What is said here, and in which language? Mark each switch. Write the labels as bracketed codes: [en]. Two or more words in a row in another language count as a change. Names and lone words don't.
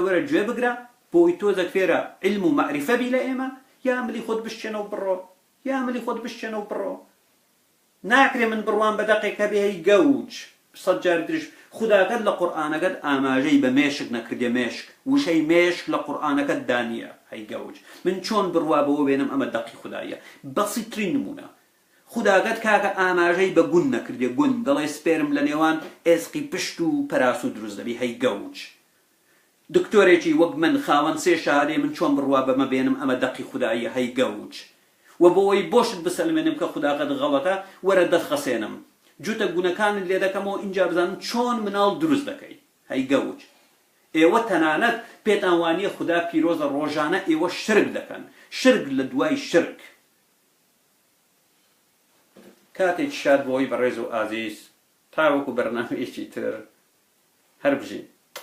[ckb] وەرە گوێ بگرە بۆی تۆزێک فێرە علم و مەعریفە بی لە ئێمە یا ملی خۆت بشتێنەوە بڕۆ ناکرێ من بڕوان بە دەقێکە بێ هەی گەوج سەد جار تریش خوداکەت لە قورئانەکەت ئاماژەی بە مێشک نەکردێ مێشک وشەی مێشک لە قورئانەکەت دانیە هەی گەوج من چۆن بڕوا بەوە بێنم ئەمە دەقی خوداییە بەسیترین نمونە خوداکەت کاکە ئاماژەی بە گون نەکردێ گون دەڵێ سپێرم لە نێوان ئێسقی پشت و پەراس و دروست دەبی هەی گەوج دکتۆرێکی وەک من خاوەن سێ شارێ من چۆن بڕوا بەمە بێنم ئەمە دەقی خوداییە هەی گەوج و بۆەوەی بۆشت بسەلمێنم کە خوداکەت غەڵەتە وەرە دەستخەسێنم جوتە گونەکانت لێ دەکەمەوە اینجا بزانم چۆن مناڵ دروست دەکەی هەی گەوج ئێوە تەنانەت پێتان وانییە خوددا پیرۆزە ڕۆژانە ئێوە شرک دەکەن شرک لە دوای شرک کاتێکی شاد بۆی بەڕێز و ئازیز تاوەکو بەرنامەیەکی تر هەر بژین.